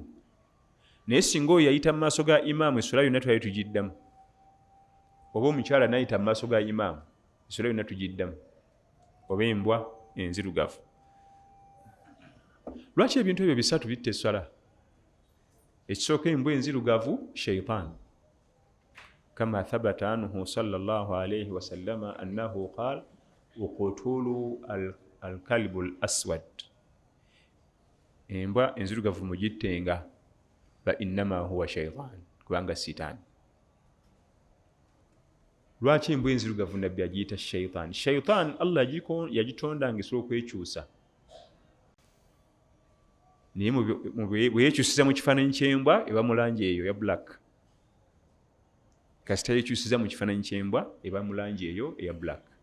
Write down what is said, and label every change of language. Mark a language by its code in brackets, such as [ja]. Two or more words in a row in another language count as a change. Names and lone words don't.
[lg] Naye singa oyo yayita mu maaso ga imaamu essala yonna twali tugiddamu. Oba omukyala n'ayita mu maaso ga imaamu essala yonna tugiddamu. Oba embwa enzirugavu. Lwaki ebintu ebyo bisatu bitta essala? ekisooka embwa enzirugavu [ar] شيطان كما ثبت عنه صلى الله عليه وسلم أنه قال اقتلوا الكلب الأسود, [lg] embwa enzirugavu mugittenga [ar] فإنما هو شيطان, [lg] kubanga sitaani. Lwaki embwa enzirugavu nabbi agiyita shaitan? Shaitan Allah yagitonda ngaesobola okwekyusa, naye bwe yekyusiza mu kifaananyi ky'embwa eba mu langi eyo eya black, kasita yekyusiza mu kifaananyi ky'embwa eba mu langi eyo eya black.